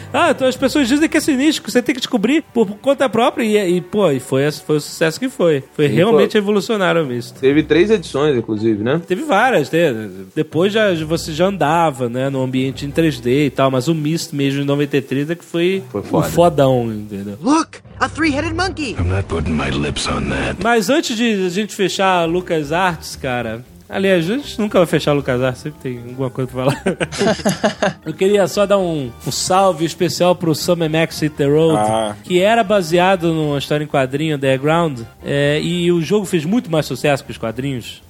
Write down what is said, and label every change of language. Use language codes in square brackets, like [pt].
[pt] Ah, as pessoas dizem que é sinistro, você tem que descobrir por conta própria e foi o sucesso que foi. Foi realmente revolucionário o Myst. Teve 3 edições, inclusive, né? Teve várias. Depois já, você já andava, né, no ambiente em 3D e tal, mas o Myst mesmo de 93 é que foi fodão, entendeu? [en] Look, a three-headed monkey! I'm not putting my lips on that. [pt] Mas antes de a gente fechar LucasArts, cara... Aliás, a gente nunca vai fechar o LucasArts, sempre tem alguma coisa pra falar. Eu queria só dar um salve especial pro Summer Max Hit the Road, que era baseado numa história em quadrinho, The Ground, e o jogo fez muito mais sucesso que os quadrinhos.